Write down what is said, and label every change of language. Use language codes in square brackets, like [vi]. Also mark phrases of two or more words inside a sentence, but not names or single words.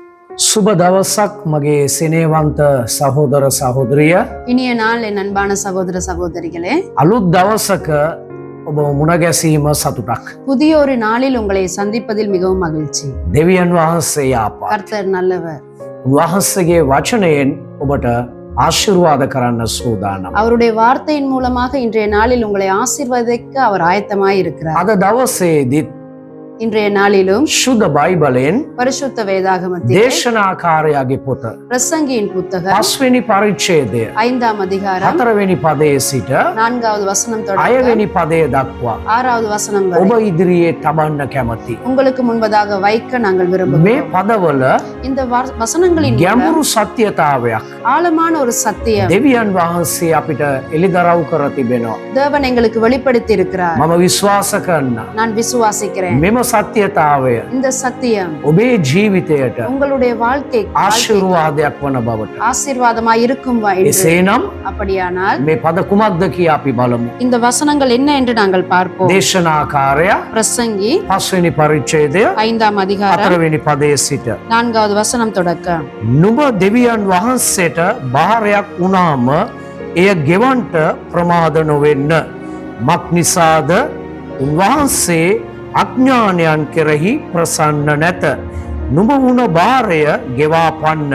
[si] සුබ දවසක් මගේ සෙනේවන්ත සහෝදර සහෝදරිය. [ta] இனிய நாள் என் அன்பான சகோதர சகோதரிகளே. [si] අලුත් දවසක ඔබ මුණ ගැසීම සතුටක්. [ta] புதிய ஒரு நாளில் உங்களை சந்திப்பதில் மிகவும் மகிழ்ச்சி. [si] දෙවියන් වහන්සේ යාපා. [ta] கர்த்தர் நல்லவர். [si] උන්වහන්සේගේ වචනයෙන් ඔබට ආශිර්වාද කරන්න සූදානම්. [ta] அவருடைய வார்த்தையின் மூலமாக இன்றைய நாளில் உங்களை ஆசீர்வதிக்க அவர் ஆயத்தமாய் இருக்கிறார். [si] අද දවසේදීත් [ta] இன்றைய நாளிலும் [si] ශුද්ධ බයිබලයෙන් [ta] பரிசுத்த வேதாகமத்தில் [si] දේශනාකාරයාගේ පොත [ta] பிரசங்கியின் புத்தகம் [si] 5වෙනි පරිච්ඡේදය [ta] 5ஆம் அதிகாரம் [si] 4වෙනි පදයේ සිට [ta] 4வது வசனம் தொடங்க [si] 6වෙනි පදය දක්වා [ta] 6வது வசனம் [si] ඔබ [ta] வரை [si] ඉදිරියේ තබන්න කැමති. [ta] உங்களுக்கு முன்பதாக வைக்க நாங்கள் [si] මේ [ta] விரும்புகிறோம். [si] පදවල [ta] இந்த வசனங்களின் மூலம் [si] ගැඹුරු සත්‍යතාවයක් [ta] ஆழமான ஒரு சத்தியம் [si] දෙවියන් වහන්සේ අපිට එළිදරව් කර තිබෙනවා. [ta] தேவன் எங்களுக்கு வெளிப்படுத்தி இருக்கிறார். [si] මම විශ්වාස කරන්න [ta] நான் விசுவாசிக்கிறேன். [si] මෙම සත්‍යතාවය [ta] இந்த சத்தியம் [si] ඔබේ ජීවිතයට [ta] உங்களுடைய வாழ்க்கைக்கு [si] ආශිර්වාදයක් වන බවට. [ta] ஆசீர்வாதமாய் இருக்கும் என்று. [si] එසේනම් [ta] அப்படியானால் [si] මේ පද කුමක්ද කියා අපි බලමු. [ta] இந்த வசனங்கள் என்ன என்று நாங்கள் பார்ப்போம். [si] දේශනාකාරයා [ta] பிரசங்கி [si] 5වෙනි පරිච්ඡේදය [ta] 5ஆம் அதிகாரம் [si] 4වෙනි පදයේ සිට [ta] 4வது வசனம் தொடக்க. [si] නුඹ දෙවියන් වහන්සේට බාරයක් වුණාම එය ගෙවන්ට ප්‍රමාද නොවෙන්න. මක් නිසාද උන්වහන්සේ අඥානයන් කෙරෙහි ප්‍රසන්න නැත. නුඹ වුණ බාරය ගෙවා පන්න.